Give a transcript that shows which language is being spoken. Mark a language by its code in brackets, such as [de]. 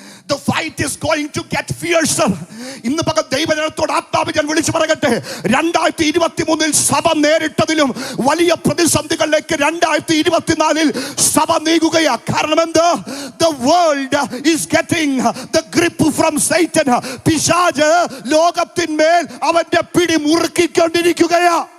[en] The fight is going to get fiercer. [ml] ഇന്ന് പകൽ ദൈവജനത്തോട് ആത്മാവിൽ ഞാൻ വിളിച്ചു പറയട്ടെ, 2023 സഭ നേരിട്ടതിലും വലിയ പ്രതിസന്ധികളിലേക്ക് 2024 സഭ നീങ്ങുകയാ. കാരണം എന്ത്? [en] The world is getting the grip from Satan. [ml] പിശാച് ലോകത്തിന്മേൽ അവന്റെ പിടി മുറുക്കിക്കൊണ്ടിരിക്കുകയാ.